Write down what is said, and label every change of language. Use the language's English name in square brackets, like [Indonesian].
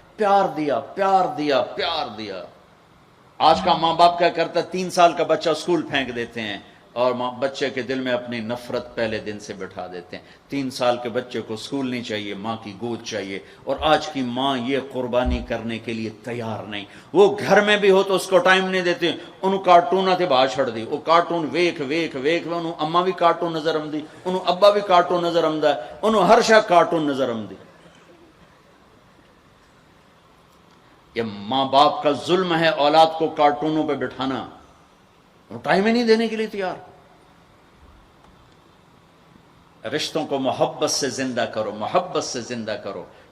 [Urdu] پیار دیا. آج کا ماں باپ کیا کرتا ہے؟ 3 سال کا بچہ اسکول پھینک دیتے ہیں اور بچے کے دل میں اپنی نفرت پہلے دن سے بٹھا دیتے ہیں. 3 سال کے بچے کو اسکول نہیں چاہیے، ماں کی گود چاہیے. اور آج کی ماں یہ قربانی کرنے کے لیے تیار نہیں. وہ گھر میں بھی ہو تو اس کو ٹائم نہیں دیتے. [Punjabi] انہوں کارٹون تے باہر چھڑ دی، وہ کارٹون ویکھ انہوں اماں بھی کارٹون نظر آمدی، انہوں ابا بھی کارٹون نظر آمدا، انہوں ہر شے کارٹون نظر آمدی. [Urdu] یہ ماں باپ کا ظلم ہے اولاد کو کارٹونوں پہ بٹھانا، وہ ٹائم ہی نہیں دینے کے لیے تیار. رشتوں کو محبت سے زندہ کرو.